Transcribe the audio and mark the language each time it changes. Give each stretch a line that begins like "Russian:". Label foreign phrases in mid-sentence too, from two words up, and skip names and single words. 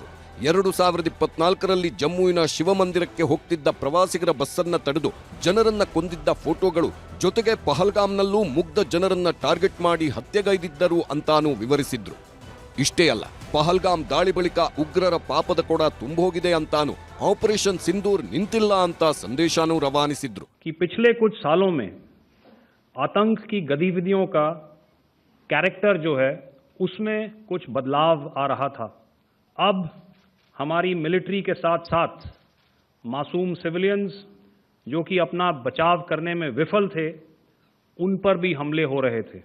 Kannada: 2024ರಲ್ಲಿ ಜಮ್ಮುವಿನ ಶಿವಮಂದಿರಕ್ಕೆ ಹೋಗ್ತಿದ್ದ ಪ್ರವಾಸಿಗರ ಬಸ್ಸನ್ನ ತಡೆದು ಜನರನ್ನ ಕೊಂದಿದ್ದ ಫೋಟೋಗಳು, ಜೊತೆಗೆ ಪಹಲ್ಗಾಮ್ನಲ್ಲೂ ಮುಗ್ಧ ಜನರನ್ನ ಟಾರ್ಗೆಟ್ ಮಾಡಿ ಹತ್ಯೆಗೈದಿದ್ದರು ಅಂತಾನೂ ವಿವರಿಸಿದ್ರು. ಇಷ್ಟೇ ಅಲ್ಲ, ಪಹಲ್ಗಾಮ್ ದಾಳಿ ಬಳಿಕ ಉಗ್ರರ ಪಾಪದ ಕೊಡ ತುಂಬೋಗಿದೆ ಅಂತಾನು ಆಪರೇಷನ್ ಸಿಂಧೂರ್ ನಿಂತಿಲ್ಲ ಅಂತ ಸಂದೇಶನೂ ರವಾನಿಸಿದ್ರು.
Hindi: पिछले कुछ सालों में आतंक की गतिविधियों का कैरेक्टर जो है उसमें कुछ बदलाव आ रहा था. अब हमारी मिलिट्री के साथ साथ मासूम सिविलियंस जो कि अपना बचाव करने में विफल थे, उन पर भी हमले हो रहे थे.